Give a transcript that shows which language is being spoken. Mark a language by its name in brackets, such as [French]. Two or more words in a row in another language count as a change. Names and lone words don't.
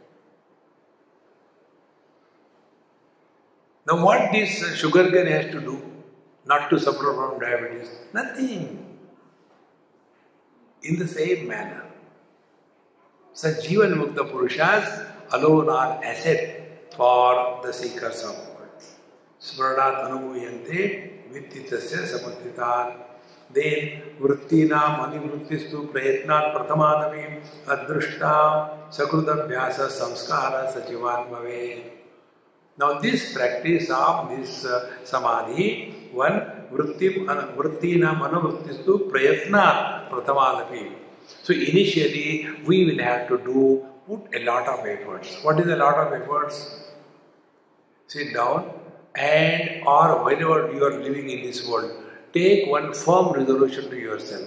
[English] Now what this sugar cane has to do? Not to suffer from diabetes? Nothing. In the same manner, [Sanskrit] Sajivan Mukta Purushas [English] alone are asset for the seekers of God. [Sanskrit] Smradat Anubhuyante Vittitasya Samuddhitan. Then Vrittinam Anivrittistu Prayatnat Prathamanavim Adrushta Sakrudabhyasa Samskara Sachivan Bhave. [English] Now this practice of this Samadhi, one [Sanskrit] Vrittinam Anuvrittistu Prayatnat Prathamanavim. [English] So initially we will have to put a lot of efforts. What is a lot of efforts? Sit down and or whenever you are living in this world, take one firm resolution to yourself.